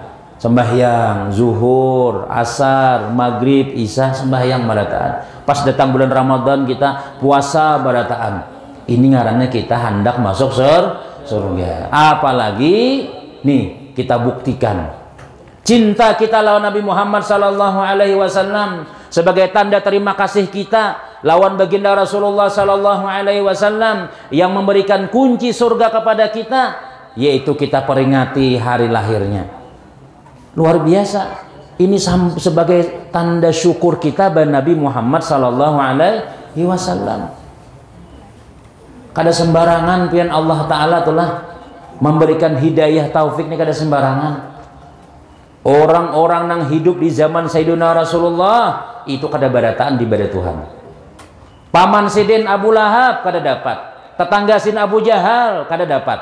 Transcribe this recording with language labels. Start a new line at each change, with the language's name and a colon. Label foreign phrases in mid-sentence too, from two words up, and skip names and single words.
Banjar: Sembahyang zuhur, asar, maghrib, isya sembahyang barataan. Pas datang bulan Ramadan kita puasa barataan. Ini ngarannya kita hendak masuk surga. Apalagi nih kita buktikan cinta kita lawan Nabi Muhammad
Arabic: صلى الله عليه وسلم
Banjar: sebagai tanda terima kasih kita lawan baginda Rasulullah
Arabic: صلى الله عليه وسلم
Banjar: yang memberikan kunci surga kepada kita, yaitu kita peringati hari lahirnya. Luar biasa. Ini sebagai tanda syukur kita pada Nabi Muhammad
Arabic: صلى الله عليه وسلم.
Banjar: Kada sembarangan pian Allah taala telah memberikan hidayah taufik ini kada sembarangan. Orang-orang yang hidup di zaman Sayyidina Rasulullah itu kada barataan di ibadah Tuhan. Paman Sidin Abu Lahab kada dapat, tetangga Sin Abu Jahal kada dapat.